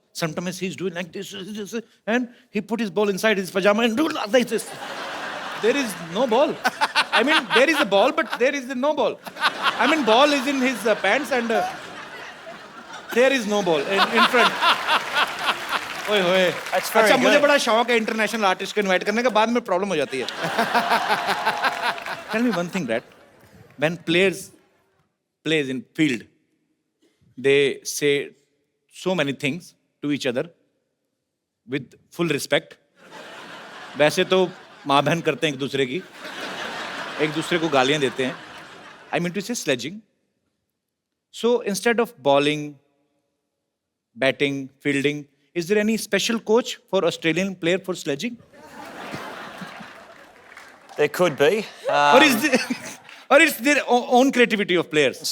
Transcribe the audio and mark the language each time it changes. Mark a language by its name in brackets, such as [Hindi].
[English] Sometimes he's doing like this, and he put his ball inside his pajama and do like this. There is no ball. I mean, there is a ball, but there is no ball. I mean, ball is in his pants and there is no ball in front. ओए होए। That's very [Hindi] अच्छा, मुझे [English] good. [Hindi] बड़ा शौक है international artist को invite करने का, बाद में प्रॉब्लम हो जाती है। [English] Tell me one thing, Brad. When players plays in field, they say so many things to each other with full respect. [Hindi] वैसे तो माँ बहन करते हैं एक दूसरे की, एक दूसरे को गालियां देते हैं. [English] I mean to say sledging. So instead of bowling, batting, fielding, is there any special coach for Australian player for sledging? There could be. Or is there, or it's their own creativity of players?